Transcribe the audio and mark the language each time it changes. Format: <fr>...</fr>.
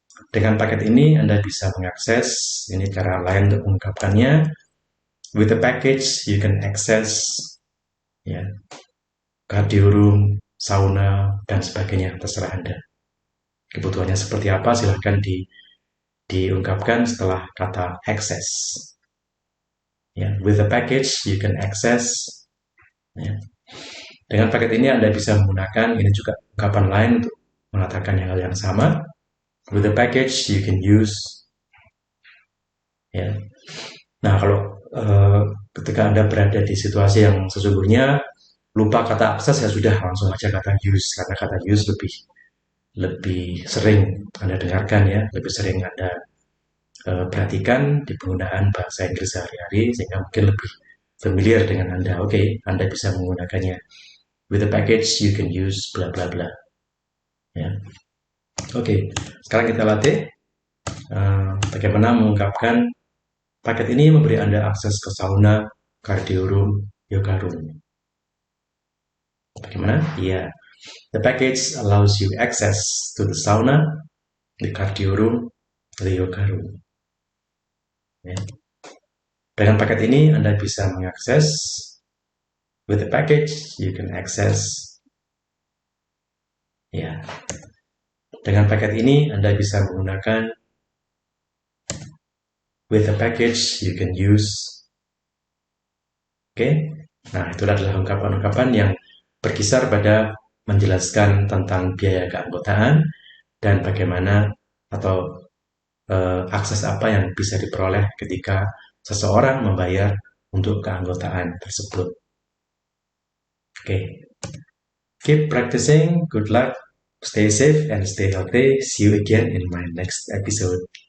<id>Dengan paket ini Anda bisa mengakses, ini cara lain untuk mengungkapkannya.</id> <en>With the package you can access ya, cardio room, sauna</en> <id>dan sebagainya, terserah Anda. Kebutuhannya seperti apa silahkan diungkapkan setelah kata access.</id> <en>Ya, with the package you can access.</en> <id>Ya. Dengan paket ini Anda bisa menggunakan ini juga ungkapan lain untuk mengatakan hal yang sama.</id> <en>With the package you can use.</en> <id>Ya. Nah, kalau ketika Anda berada di situasi yang sesungguhnya lupa kata akses ya sudah langsung aja kata use karena kata use lebih sering Anda dengarkan ya, lebih sering Anda perhatikan di penggunaan bahasa Inggris sehari-hari sehingga mungkin lebih familiar dengan Anda. Oke, Anda bisa menggunakannya.</id> <en>With the package you can use bla bla bla. Ya.</en> <id>Oke, sekarang kita latih bagaimana mengungkapkan paket ini memberi Anda akses ke sauna, cardio room, yoga room. Bagaimana? Iya.</id> <en>The package allows you access to the sauna, the cardio room, the yoga room.</en> <id>Ya. Dengan paket ini Anda bisa mengakses.</id> <en>With the package you can access.</en> <id>Ya. Dengan paket ini Anda bisa menggunakan.</id> <en>With the package you can use.</en> <id>Oke. Nah, itulah adalah ungkapan-ungkapan yang berkisar pada menjelaskan tentang biaya keanggotaan dan bagaimana atau akses apa yang bisa diperoleh ketika seseorang membayar untuk keanggotaan tersebut. Oke.</id> <en>Keep practicing. Good luck. Stay safe and stay healthy. See you again in my next episode.</en>